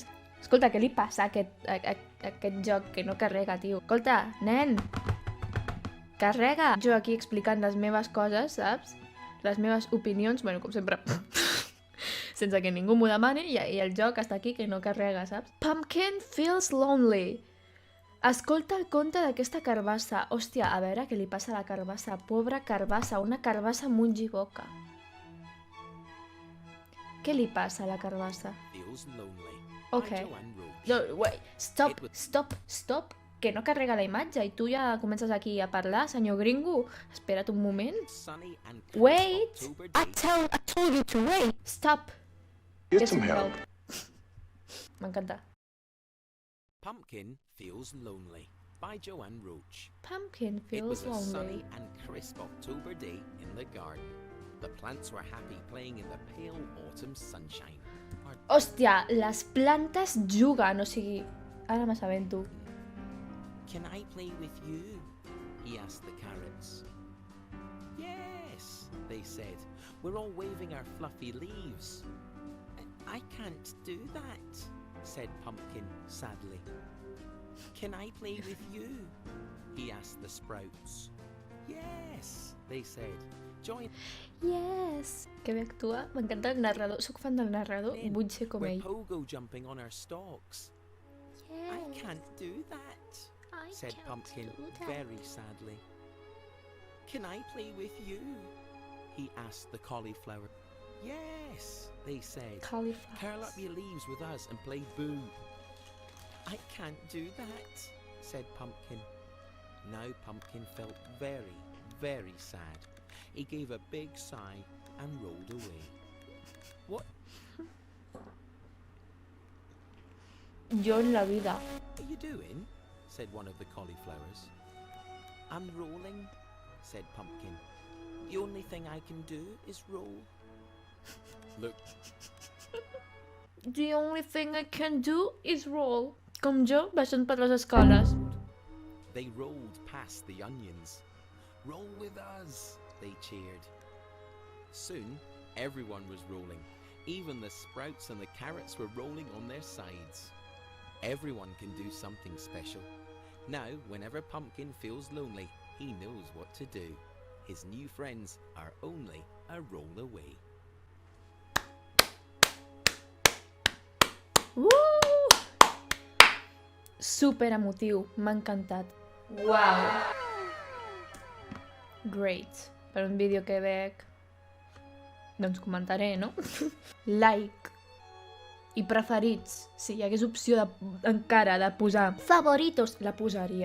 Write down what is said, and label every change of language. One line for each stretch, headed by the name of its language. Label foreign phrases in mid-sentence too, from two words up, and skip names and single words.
Catalan: Escolta, què li passa a aquest joc que no carrega, tio? Escolta, nen, carrega! Jo aquí explicant les meves coses, saps? Les meves opinions, bueno, com sempre, sense que ningú m'ho demani, i el joc està aquí que no carrega, saps?
English: Pumpkin feels lonely.
Catalan: Escolta el conte d'aquesta carbassa. Hòstia, a veure què li passa a la carbassa. Pobra carbassa, una carbassa mongiboca. Què li passa a la carbassa?
English: Ok. No, wait, stop,
Catalan: que no carrega la imatge i tu ja comences aquí a parlar, senyor gringo. Espera't un moment.
English: Wait! I told you to wait! Stop! Get some help.
Catalan: M'encanta.
English: Pumpkin Feels Lonely by Joanne Roach. Pumpkin It was feels a sunny lonely. and crisp October day in the garden. The plants were happy playing in the pale autumn sunshine. Our
Catalan: Hòstia, les plantes juguen, o sigui... Ara m'assabento.
English: Can I play with you? He asked the carrots. Yes, they said. We're all waving our fluffy leaves. I can't do that, said Pumpkin sadly. Can I play with you? He asked the sprouts. Yes, they said. Join. Yes!
Catalan: Que bé actua. M'encanta el narrador. Soc fan del narrador. Vull ser com
English: We're
Catalan: ell.
English: pogo jumping on our stalks. I can't do that, said Pumpkin very sadly. Can I play with you? He asked the cauliflower. Yes, they said. Curl up your leaves with us and play boo. I can't do that, said Pumpkin. Now Pumpkin felt very, very sad. He gave a big sigh and rolled away. What
Catalan: Jo en la vida.
English: are you doing? Said one of the cauliflowers. I'm rolling, said Pumpkin. The only thing I can do is roll. Look, The only thing I can do is roll.
Catalan: Com jo, baixant per les escales.
English: they rolled past the onions. Roll with us, they cheered. Soon, everyone was rolling. Even the sprouts and the carrots were rolling on their sides. Everyone can do something special. Now, whenever Pumpkin feels lonely, he knows what to do. His new friends are only a roll away.
Catalan: Super emotiu, m'ha encantat.
English: Wow! Great.
Catalan: Per un vídeo que veig, doncs comentaré, no? Like. I preferits. Si hi hagués opció encara de posar favoritos, la posaria.